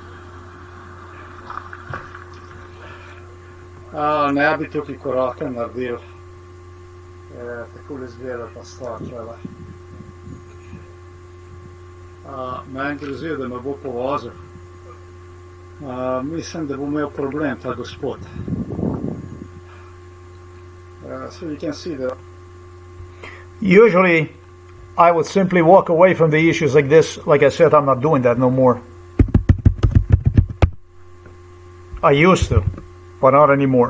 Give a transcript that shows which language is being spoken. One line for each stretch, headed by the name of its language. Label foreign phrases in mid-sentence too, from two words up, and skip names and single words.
Slovenian: Ne bi tukaj korake naredil. Takole izgleda ta stvar tole. Meni grozi, da me bo povozil. Mislim, da bo imel problem ta gospod.
English: So you can see that. Usually, I would simply walk away from the issues like this. Like I said, I'm not doing that no more. I used to, but not anymore.